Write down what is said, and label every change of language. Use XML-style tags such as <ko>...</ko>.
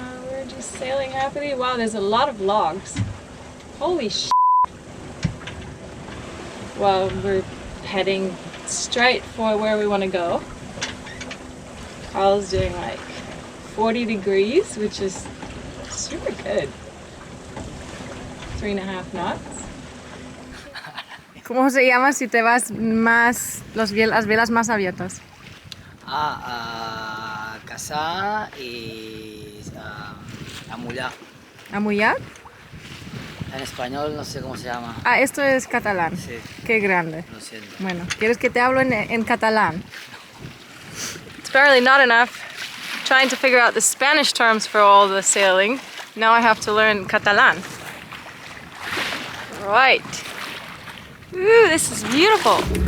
<en>We're just sailing happily. Wow, there's a lot of logs. Holy sh**. Well, we're heading straight for where we want to go. Karl's doing like 40 degrees, which is super good. 3.5 knots.</en> <es>¿Cómo se llama si te vas más, las velas más abiertas? A casar y a mullar. ¿A mullar? En español no sé cómo se llama. Ah, esto es catalán. Sí. Qué grande. Lo siento. Bueno, ¿quieres que te hablo en catalán?</es> <en>It's barely not enough trying to figure out the Spanish terms for all the sailing. Now I have to learn Catalan. Right. Ooh, this is beautiful.</en>